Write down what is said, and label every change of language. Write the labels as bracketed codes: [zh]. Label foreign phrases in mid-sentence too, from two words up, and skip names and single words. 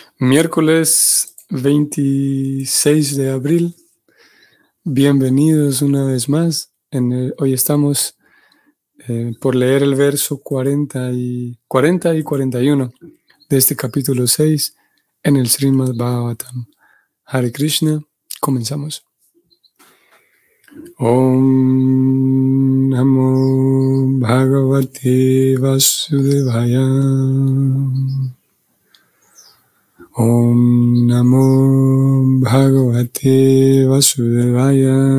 [es] Miércoles 26 de abril. Bienvenidos una vez más. Hoy estamos por leer el verso 40 y 41 de este capítulo 6 en el Srimad Bhagavatam. [sa] Hare Krishna. [es] Comenzamos. [sa] Om Namo Bhagavate Vasudevaya. Om Namo Bhagavate Vasudevaya.